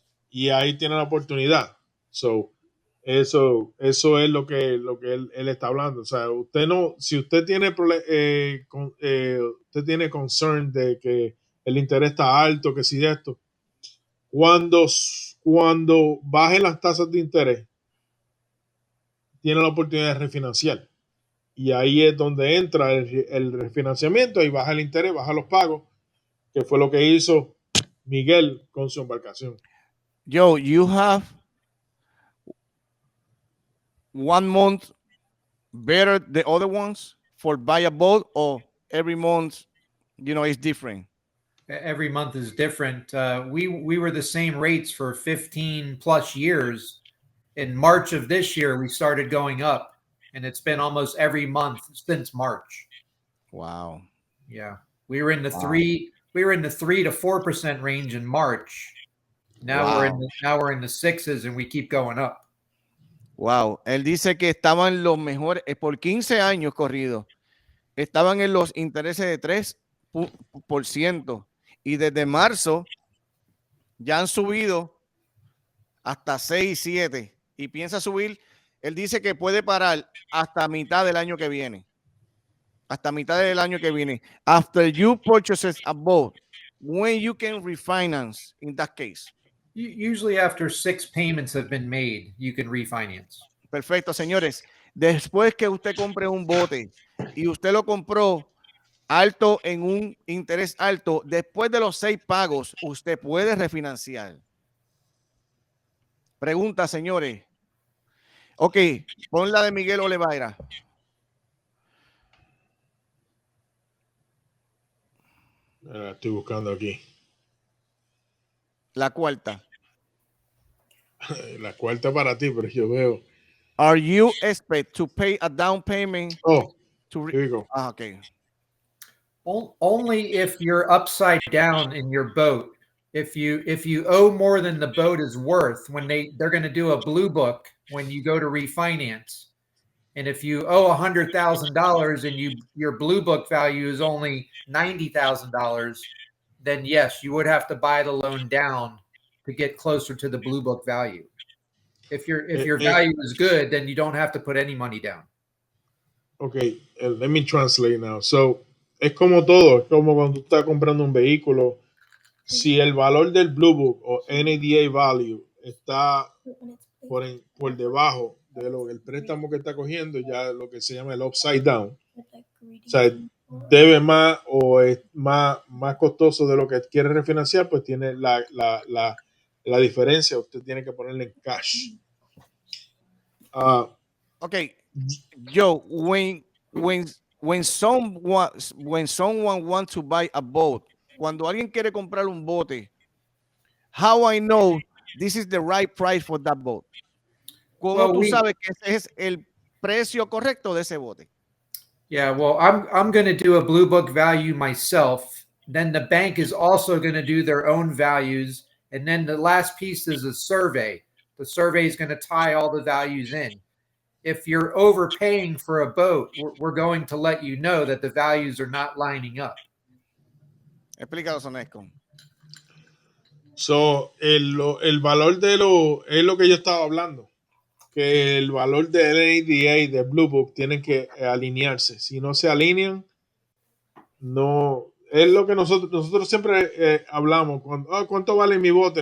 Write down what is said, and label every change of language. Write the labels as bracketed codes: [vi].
[es] Y ahí tiene la oportunidad. So, eso es lo que él está hablando. O sea, usted no, si usted tiene usted tiene concern de que el interés está alto, que si de esto, cuando bajen las tasas de interés, tiene la oportunidad de refinanciar. Y ahí es donde entra el refinanciamiento y baja el interés, baja los pagos, que fue lo que hizo Miguel con su embarcación. [en] Joe, you have 1 month better the other ones for buy a boat, or every month, is different? Every month is different. We were the same rates for 15 plus years. In March of this year, we started going up, and it's been almost every month since March. Wow. Yeah, we were in the 3 to 4% range in March. Now we're in the sixes, and we keep going up. Wow. [es] Él dice que estaban los mejores, por 15 años corridos, estaban en los intereses de 3%, y desde marzo ya han subido hasta 6, 7, y piensa subir. Él dice que puede parar hasta mitad del año que viene. Hasta mitad del año que viene. [en] After you purchases a boat, when you can refinance in that case. Usually after 6 payments have been made, you can refinance. [es] Perfecto, señores. Después que usted compre un bote y usted lo compró alto en un interés alto, después de los 6 pagos, usted puede refinanciar. Pregunta, señores. Ok, pon la de Miguel Oliveira. Estoy buscando aquí. La cuarta. La cuarta para ti, pero yo veo. [en] Are you expect to pay a down payment? Oh, here we go. Okay. Only if you're upside down in your boat. If you owe more than the boat is worth, when they're going to do a blue book when you go to refinance. And if you owe $100,000 and your blue book value is only $90,000, then yes, you would have to buy the loan down to get closer to the blue book value. If your value is good, then you don't have to put any money down. Okay, let me translate now. [es] So, es como todo, es como cuando tú estás comprando un vehículo. Si el valor del Blue Book o NADA value está por debajo de el préstamo que está cogiendo, ya lo que se llama el upside down. O sea, debe más o es más costoso de lo que quiere refinanciar, pues tiene la diferencia, usted tiene que ponerle en cash. [en] Okay, Joe, when someone wants to buy a boat, [es] cuando alguien quiere comprar un bote, [en] how I know this is the right price for that boat? [es] ¿Cómo tú sabes que ese es el precio correcto de ese bote? [en] Yeah, well, I'm going to do a blue book value myself. Then the bank is also going to do their own values, and then the last piece is a survey. The survey is going to tie all the values in. If you're overpaying for a boat, we're going to let you know that the values are not lining up. [es] Explícalo, Sonesco. So, el valor de es lo que yo estaba hablando, que el valor del NADA y de Blue Book tienen que alinearse. Si no se alinean, no. Es lo que nosotros siempre hablamos. ¿Cuánto vale mi bote?